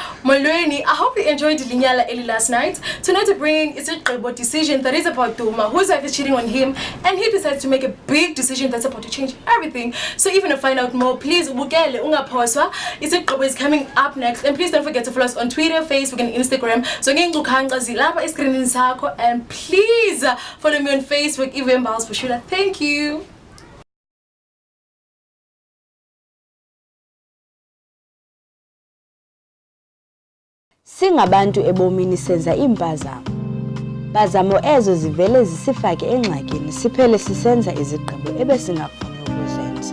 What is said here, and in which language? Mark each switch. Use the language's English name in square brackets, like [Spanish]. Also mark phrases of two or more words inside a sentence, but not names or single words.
[Xhosa] Molweni, [English] I hope you enjoyed Linyala Eli last night. Tonight we're bringing Isigqibo decision that is about Duma, whose wife is cheating on him, and he decides to make a big decision that's about to change everything. So even to find out more, please [Xhosa] bukele ungaphoswa. [English] Isigqibo is coming up next, and please don't forget to follow us on Twitter, Facebook, and Instagram. [Xhosa] So ngengcukhanga zilapha escreenini sakho, [English] and please follow me on Facebook, even Miles for sure. Thank you. [Xhosa] Singabantu ebomini senza impazamo. Bazamo ezo zivele zisifake engxakini siphele sisenza izigqibo ebesingafuni ukuzenza.